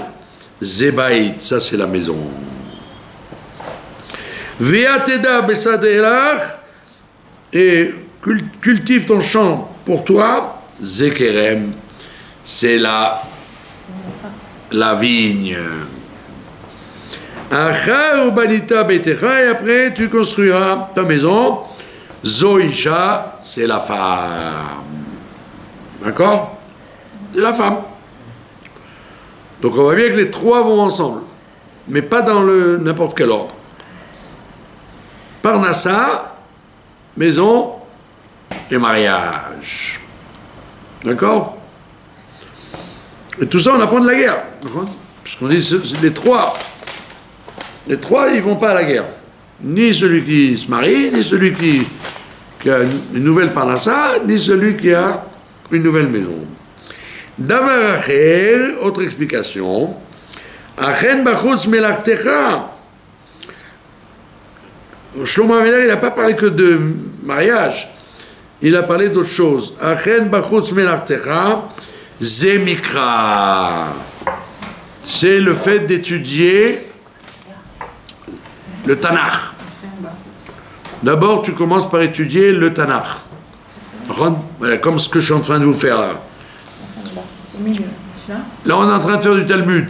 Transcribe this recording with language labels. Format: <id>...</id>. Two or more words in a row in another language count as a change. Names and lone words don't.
<fr>Zebaït, ça c'est la maison.</fr> <he>ועתדה בשדה לך,</he> <fr>et cultive ton champ pour toi. Zekerem, c'est la vigne.</fr> <he>אחר ובנית ביתך,</he> <fr>et après tu construiras ta maison. Zoisha, c'est la femme. D'accord? C'est la femme. Donc on voit bien que les trois vont ensemble, mais pas dans n'importe quel ordre. Parnassa, maison et mariage. D'accord? Et tout ça, on apprend de la guerre. Parce qu'on dit les trois, ils vont pas à la guerre. Ni celui qui se marie, ni celui qui a une nouvelle parnassa, ni celui qui a une nouvelle maison.</fr> <he>דבר אחר,</he> <fr>autre explication.</fr> <he>הכן בחוץ מלאכתך.</he> <fr>Shlomo Améler, il n'a pas parlé que de mariage. Il a parlé d'autre chose.</fr> <he>הכן בחוץ מלאכתך, זה מקרא.</he> <fr>C'est le fait d'étudier le Tanakh. D'abord, tu commences par étudier le Tanakh. Voilà, comme ce que je suis en train de vous faire là. Là, on est en train de faire du Talmud.</fr>